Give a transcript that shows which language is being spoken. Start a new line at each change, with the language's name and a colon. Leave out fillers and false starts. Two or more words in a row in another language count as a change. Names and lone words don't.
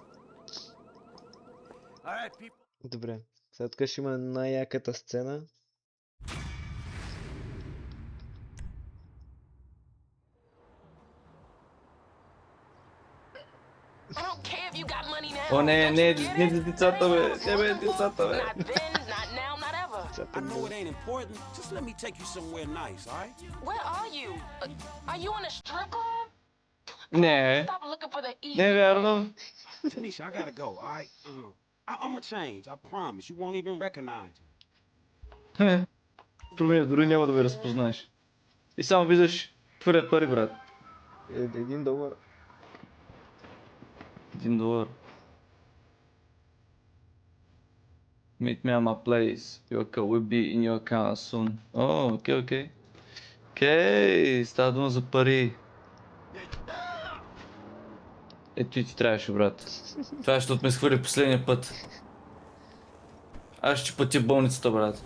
Bulgarian: Добре, сега тук ще има най-яката сцена. О, не децата, бе. Не, бе, децата, бе.
English: I know it ain't important. Just let me take you somewhere nice, all right? Where are you? Are you in a strip club?
Bulgarian: Не.
English: Stop looking for the easy.
Bulgarian: Не, вярно.
English: Tanisha, I gotta go, all right? I'm gonna change. I promise. You won't even recognize me.
Bulgarian: Проблем, дори няма да ме разпознаеш. И само виждаш пари, брат. $1. $1.
English: Meet me at my place. Your car will be in your account soon.
Bulgarian: Окей. Окей, става дума за пари. Ето и ти трябваше, брат. Това защото ме схвърли последния път. Аз ще платя болницата, брат.